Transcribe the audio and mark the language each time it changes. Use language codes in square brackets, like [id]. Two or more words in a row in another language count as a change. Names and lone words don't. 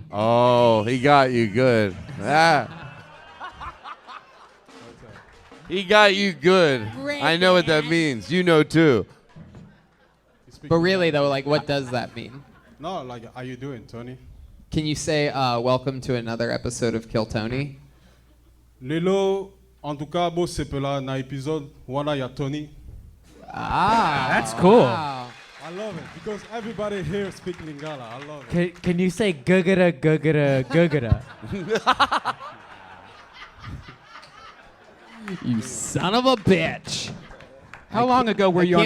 [en] Oh, he got you good. He got you good. I know what that means. You know too. But really though, like, what does that mean? No, like, how you doing, Tony? Can you say welcome to another episode of Kill Tony? [ln] Lelo, [fr] en tout cas, [ln] bo sepela na episode wana ya Tony. [en] That's cool. Wow. I love it because everybody here speaks Lingala. I love it. Can you say gugada, gugada, gugada? You son of a bitch. How long ago were you on